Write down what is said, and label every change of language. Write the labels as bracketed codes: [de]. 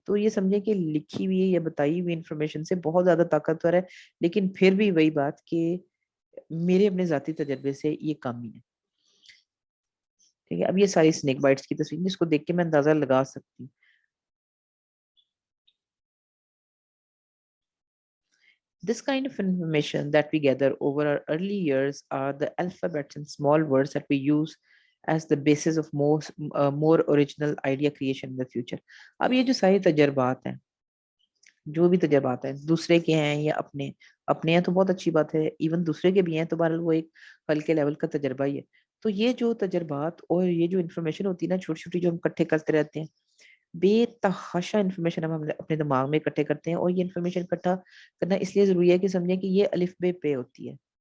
[ur] تو یہ سمجھے کہ لکھی ہوئی یا بتائی ہوئی انفارمیشن سے بہت زیادہ طاقتور ہے، لیکن پھر بھی وہی بات کہ میرے اپنے ذاتی تجربے سے یہ کم ہی ہے. ٹھیک ہے. اب یہ ساری اسنیک بائٹس کی تصویر جس کو دیکھ کے میں اندازہ لگا سکتی ہوں. [en] This kind of information that we gather over our early years are the alphabets and small words that we use as the basis of more original idea creation in the future. [ur] اب یہ جو سارے تجربات ہیں, جو بھی تجربات ہیں دوسرے کے ہیں یا اپنے ہیں تو بہت اچھی بات ہے, ایون دوسرے کے بھی ہیں تو بہرحال وہ ایک ہلکے لیول کا تجربہ ہی ہے. تو یہ جو تجربات اور یہ جو انفارمیشن ہوتی ہے نا چھوٹی چھوٹی جو ہم اکٹھے کرتے رہتے ہیں, بے تحاشا انفارمیشن ہم اپنے دماغ میں اکٹھے کرتے ہیں. اور یہ انفارمیشن اکٹھا کرنا اس لیے ضروری ہے کہ سمجھیں کہ یہ الف بے پے ہوتی ہے.